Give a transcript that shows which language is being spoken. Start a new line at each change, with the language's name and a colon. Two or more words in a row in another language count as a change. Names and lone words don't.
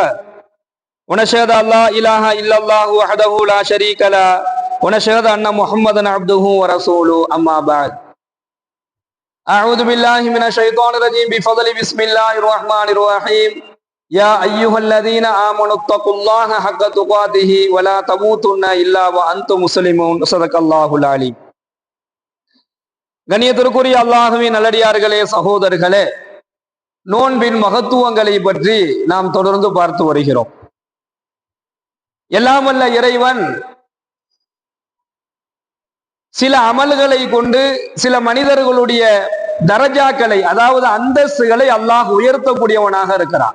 Arabic: ونشهد أن لا إله إلا الله وحده لا شريك له ونشهد أن محمدا عبده ورسوله. أما بعد. أعوذ بالله من الشيطان الرجيم بفضل بسم الله الرحمن الرحيم. يا أيها الذين آمنوا اتقوا الله حق تقاته ولا تموتن إلا وأنتم مسلمون. صدق الله العليم.
Tamil: கண்ணியத்திற்குரிய அல்லாஹ்வின் நல்லடியார்களே, சகோதரர்களே, நோன்பின் மகத்துவங்களை பற்றி நாம் தொடர்ந்து பார்த்து வருகிறோம். எல்லாம் வல்ல இறைவன் சில அமல்களை கொண்டு சில மனிதர்களுடைய தரஜாக்களை, அதாவது அந்தஸ்துகளை அல்லாஹ் உயர்த்தக்கூடியவனாக இருக்கிறான்.